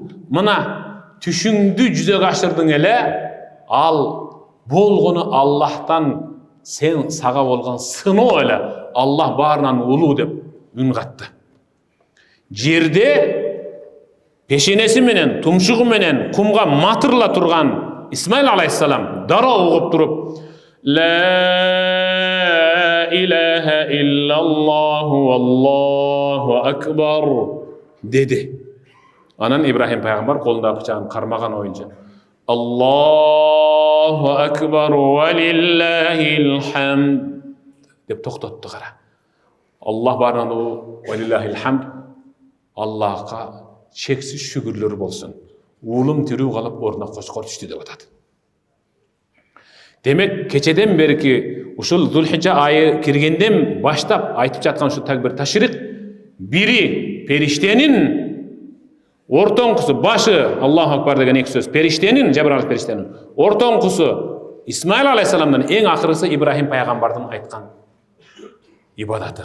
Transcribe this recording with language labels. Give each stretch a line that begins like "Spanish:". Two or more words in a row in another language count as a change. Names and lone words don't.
Kyrgyz: Мына түшүңдү жүзөгө ашырдың эле, ал болгону Аллахтан сен сага болгон сыноо эле. Аллах баарынан улуу деп үн катты. Жерде пешенеси менен, тумшугу менен кумга матырла турган Исмаил алейхиссалам дароо угуп туруп,
Arabic: لا إله إلا الله والله أكبر деди.
Kyrgyz: Анан Ибрахим пайгамбар колундагы бычагын кармаган оюнча
Arabic: الله أكبر ولله الحمد
Kyrgyz: деп токтотту кара. Аллах баарынан улуу
Arabic: ولله الحمد.
Kyrgyz: Аллахка чексиз шүгүрлөр болсун. Уулум тирүү калып ордуна кочкор түштү деп атат. Демек кечеден берки ушул Зулхижа айы киргенден баштап айтып жаткан ушул такбир ташрик бири периштенин ортоңкусу башы
Arabic: الله أكبر
Kyrgyz: деген эки сөз периштенин, Жабраил периштенин ортоңкусу Исмаил алейхиссаламдан эң акыркысы Ибрахим пайгамбардын айткан ибадаты.